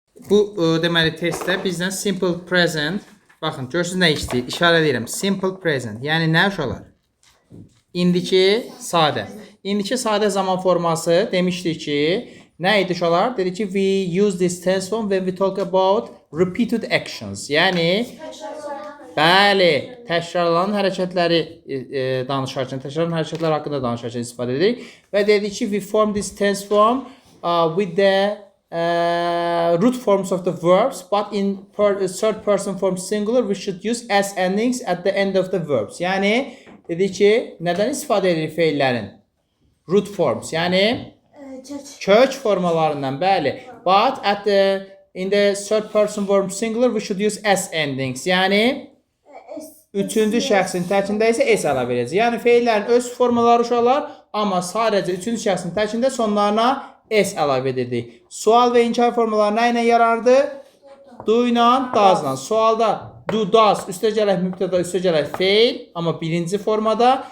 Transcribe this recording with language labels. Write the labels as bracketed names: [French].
[Azerbaijani] Bu deməli testdə bizdən simple present, baxın görürsünüz nə istəyir? İşarə edirəm. Simple present. Yəni nə uşaqlar? İndiki sadə. İndiki sadə zaman forması demişdik ki, nə idi uşaqlar? Dedi ki, [English] we use this tense form when we talk about repeated actions. [Azerbaijani] Yəni bəli, təkrarlanan hərəkətləri danışarkən, təkrarlanan hərəkətlər haqqında danışarkən istifadə edirik və dedi ki, [English] we form this tense form with the root forms of the verbs, but in third person form singular, we should use s endings at the end of the verbs. [Azerbaijani] Yəni dedi ki, nədən istifadə edirik feillərin? [English] Root forms, [Azerbaijani] yəni kök formalarından, bəli. [English] But in the third person form singular, we should use s endings. [Azerbaijani] Yəni üçüncü şəxsin təkində isə s əlavə edəcək. Yəni feillərin öz formaları uşaqlar, amma sadəcə üçüncü şəxsin təkində sonlarına s əlavə edirdik. Sual və inkar formaları nə ilə yarardı? Do ilə, does ilə. Sualda do, does, üstə gələk mübtəda, üstə gələk feil, amma birinci formada.